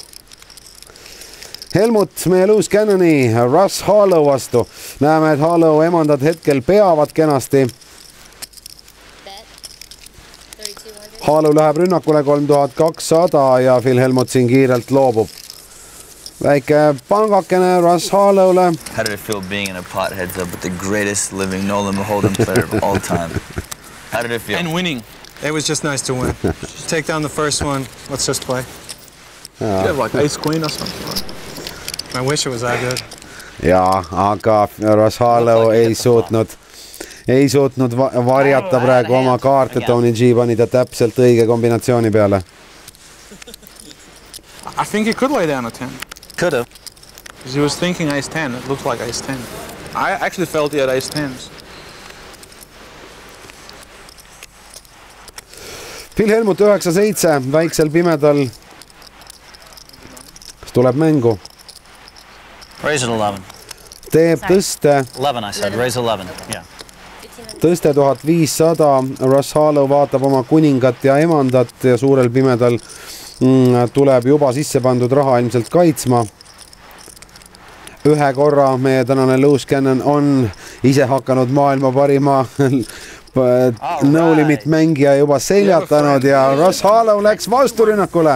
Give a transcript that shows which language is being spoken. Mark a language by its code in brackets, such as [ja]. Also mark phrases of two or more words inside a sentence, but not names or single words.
[et] Helmut meie Loose Cannoni Russ Harlow vastu. Näeme, et Harlow emandad hetkel peavad kenasti. Harlow läheb rünnakule 3200 ja Phil Helmut siin kiirelt loobub. Väike pangakene Russ Harlow'le. [en] How did it feel being in a pot heads up with the greatest living No Limit Hold'em player of all time? How did it feel? And winning. It was just nice to win. Take down the first one. Let's just play. You have like ace queen or something. I wish it was that good. [et] Ja, aga Russ Harlow ei suutnud varjata praegu oma kaarte. Tony G pani ta täpselt õige kombinatsiooni peale. [en] I think he could lay down a 10. Could have. He was thinking ace 10. It looked like ace 10. I actually felt he had ace 10s. [et] Phil Helmut 9-7 väiksel pimedal tuleb mängu. [en] Raise it 11. [et] Teeb tõste. [en] 11 I said. Raise 11. Yeah. [et] Tõste 1500. Russ Harlow vaatab oma kuningat ja emandat ja suurel pimedal tuleb juba sisse pandud raha ilmselt kaitsma. Ühe korra meie tänane Loose Cannon on ise hakanud maailma parima [en] no limit [et] mängija juba seljatanud ja Russ Harlow läks vasturünnakule.